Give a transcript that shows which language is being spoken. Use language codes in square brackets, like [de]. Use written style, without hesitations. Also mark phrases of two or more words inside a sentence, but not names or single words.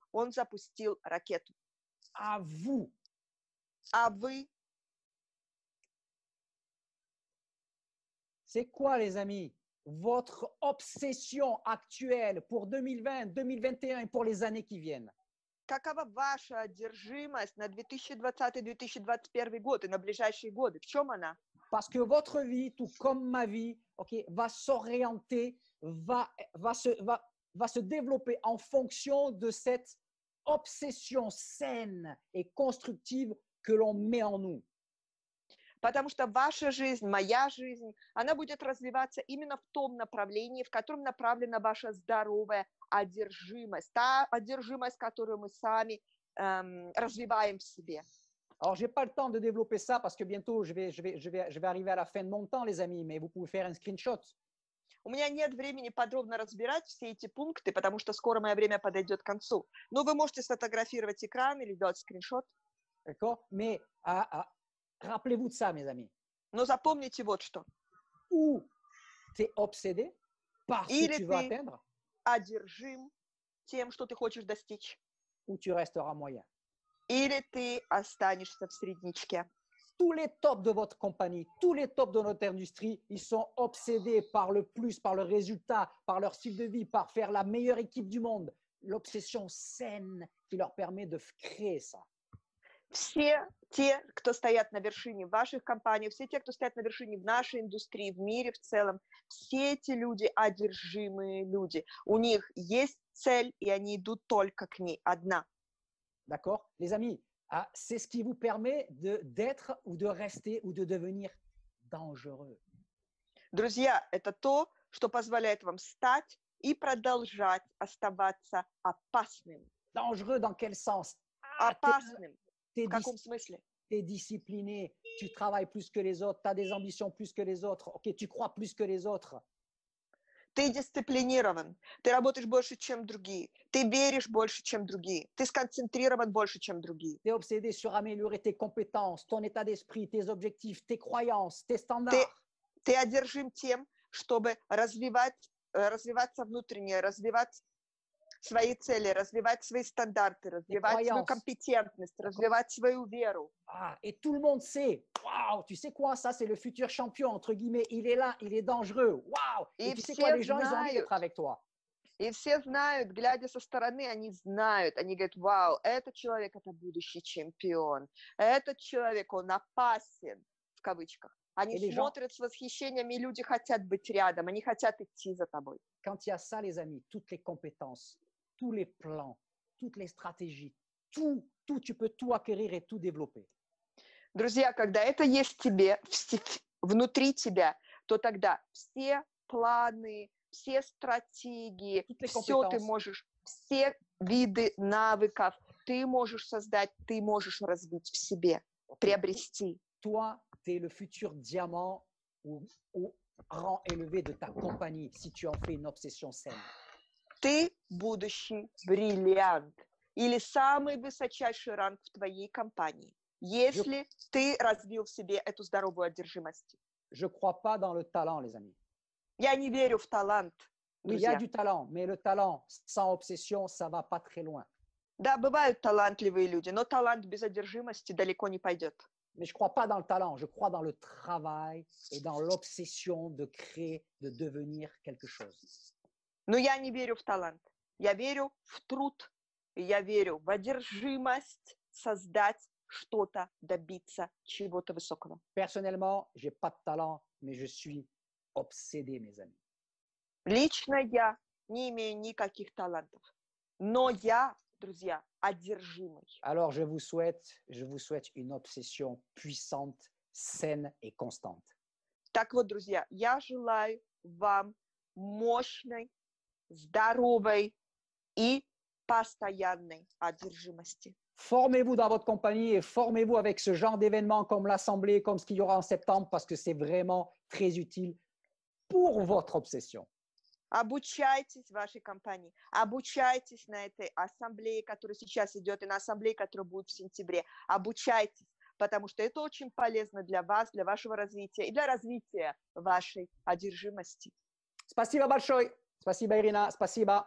[ru] Он запустил ракету. [fr] À vous. [ru] А вы? [fr] C'est quoi, les amis? Votre obsession actuelle pour 2020, 2021 et pour les années qui viennent? [ru] Какова ваша одержимость на 2020-2021 год и на ближайшие годы? В чем она? [fr] Parce que votre vie, tout comme ma vie, okay, va s'orienter, va se développer en fonction de cette obsession saine et constructive que l'on met en nous. [ru] Потому что ваша жизнь, моя жизнь, она будет развиваться именно в том направлении, в котором направлена ваша здоровая одержимость, та одержимость, которую мы сами развиваем в себе. [fr] Alors, je n'ai pas le temps de développer ça parce que bientôt, je vais arriver à la fin de mon temps, les amis, mais vous pouvez faire un screenshot. [ru] У меня нет времени подробно разбирать все эти пункты, потому что скоро мое время подойдет к концу. Но вы можете сфотографировать экран или сделать скриншот. [fr] D'accord? Mais rappelez-vous de ça, mes amis. [ru] Но запомните вот что. [fr] Ou tu es obsédé par ce que tu veux atteindre, [ru] одержим тем, что ты хочешь достичь. [fr] ou tu resteras moyen. [ru] или ты останешься в среднячке. [fr] Tous les tops de votre compagnie, tous les tops de notre industrie, ils sont obsédés par le plus, par le résultat, par leur style de vie, par faire la meilleure équipe du monde. L'obsession saine qui leur permet de créer ça. [ru] Все те, кто стоят на вершине ваших компаний, все те, кто стоят на вершине в нашей индустрии, в мире в целом, все эти люди одержимые люди. У них есть цель, и они идут только к ней, одна. [fr] D'accord? Les amis, c'est ce qui vous permet d'être ou de rester ou de devenir dangereux. [ru] Друзья, это то, что позволяет вам стать и продолжать оставаться опасным. [fr] Dangereux dans quel sens? [ru] Опасным. [fr] T'es [ru] В каком смысле? [fr] T'es discipliné, tu travailles plus que les autres, tu as des ambitions plus que les autres, ok, tu crois plus que les autres. [ru] Ты дисциплинирован, ты работаешь больше, чем другие, ты веришь больше, чем другие, ты сконцентрирован больше, чем другие. [fr] Tu es obsédé sur améliorer tes compétences, ton état d'esprit, tes objectifs, tes croyances, tes standards. [ru] Ты одержим тем, чтобы развиваться внутренне, развивать свои цели, развивать свои стандарты, развивать свою компетентность, развивать свою веру. [fr] Et tout le monde sait, waouh, tu sais quoi, ça c'est le futur champion, entre guillemets, il est là, il est dangereux, waouh. Et tu sais quoi, les gens, ils ont envie d'être avec toi. [ru] И все знают, глядя со стороны, они знают, они говорят, вау, этот человек, это будущий чемпион, этот человек, он опасен, в кавычках. Они смотрят с восхищением, и люди хотят быть рядом, они хотят идти за тобой. [fr] Quand il y a ça, les amis, toutes les compétences, tous les plans, toutes les stratégies, tout, tu peux tout acquérir et tout développer. [ru] Друзья, когда это есть в тебе, внутри тебя, то тогда все планы, все стратегии, все ты можешь, все виды навыков ты можешь создать, ты можешь развить в себе, приобрести. [fr] Toi, tu es le futur diamant au rang élevé de ta compagnie si tu en fais une obsession saine. [ru] Ты будущий бриллиант или самый высочайший ранг в твоей компании, если ты развил в себе эту здоровую одержимость. [fr] Je crois pas dans le talent, les amis. [ru] Я не верю в талант. [fr] Oui, il y a du talent, mais le talent sans obsession, ça va pas très loin. [ru] Да, бывают талантливые люди, но талант без одержимости далеко не пойдет. [fr] Mais je crois pas dans le talent, je crois dans le travail et dans l'obsession de créer, de devenir quelque chose. [ru] Но я не верю в талант. Я верю в труд. Я верю в одержимость создать что-то, добиться чего-то высокого. [fr] Personnellement, j'ai pas de talent, mais je suis obsédé, mes amis. [ru] Лично я не имею никаких талантов, но я, друзья, одержимый. [fr] Alors je vous souhaite une obsession puissante, saine et constante. [ru] Так вот, друзья, я желаю вам мощной, здоровой и постоянной одержимости. [fr] Formez-vous dans votre compagnie et formez-vous avec ce genre d'événements comme l'Assemblée, comme ce qu'il y aura en septembre, parce que c'est vraiment très utile pour votre obsession. [ru] Обучайтесь в вашей компании, обучайтесь на этой ассамблее, которая сейчас идет, и на ассамблее, которая будет в сентябре. Обучайтесь, потому что это очень полезно для вас, для вашего развития и для развития вашей одержимости. Спасибо большое. Спасибо, Ирина. Спасибо.